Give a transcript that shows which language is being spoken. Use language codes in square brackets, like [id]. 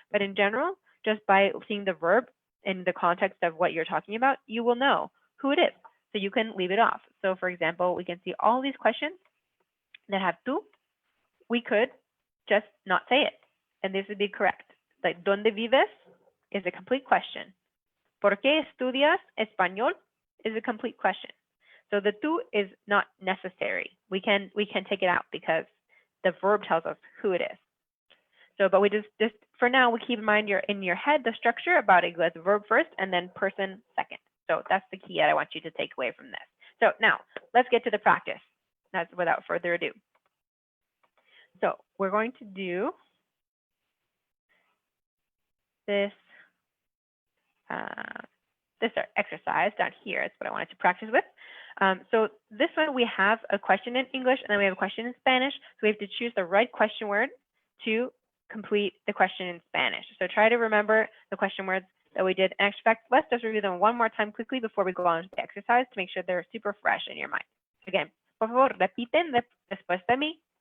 [en] But in general, just by seeing the verb in the context of what you're talking about, you will know who it is. So you can leave it off. So for example, we can see all these questions that have tú. We could just not say it, and this would be correct. Like, [es] ¿dónde vives? [en] Is a complete question. [es] ¿Por qué estudias español? [en] Is a complete question. So the tú is not necessary. We can take it out because the verb tells us who it is. So, but we just for now, we keep in mind in your head the structure about it goes verb first and then person second. So that's the key that I want you to take away from this. So now let's get to the practice. That's without further ado. So we're going to do this this exercise down here. It's what I wanted to practice with. So this one we have a question in English and then we have a question in Spanish. So we have to choose the right question word to complete the question in Spanish. So try to remember the question words that we did. In fact, let's just review them one more time quickly before we go on to the exercise to make sure they're super fresh in your mind. Again, [es] por favor, repiten después de mí.